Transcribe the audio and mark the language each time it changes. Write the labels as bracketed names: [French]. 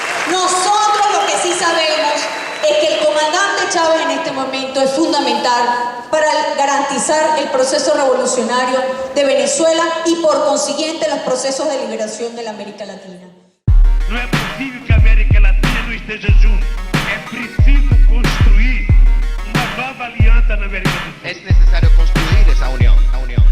[Spanish] Nosotros lo que sí sabemos es que el comandante Chávez en este momento es fundamental para garantizar el proceso revolucionario de Venezuela y por consiguiente los procesos de liberación de la América Latina. [Portuguese] Não é possível que a América Latina não esteja junto. É preciso construir uma nova aliança na América do Sul. [Spanish] Es necesario construir esa unión, la unión.